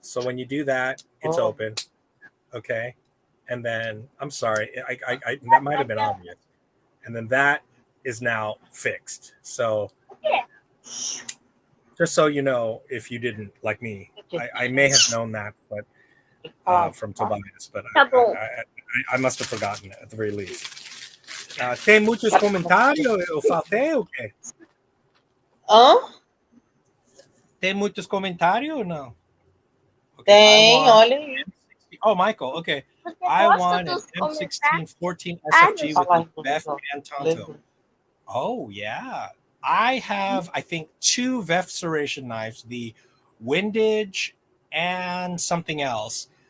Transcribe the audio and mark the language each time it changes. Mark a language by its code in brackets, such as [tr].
[en] So when you do that, it's open. Okay, and then I'm sorry, I that might have been obvious. And then that is now fixed. So just so you know, if you didn't, like me, I may have known that, but from Tobias, but I must have forgotten it at the very least. [pt] Tem muitos comentários? Eu faltei o quê? Tem muitos comentários ou não? Okay, tem, olha aí. [en] Oh, Michael, okay. I want an M16 14 SFG with VEF and Tonto. Oh, yeah. I have, I think, 2 VEF serration knives, the Windage and something else.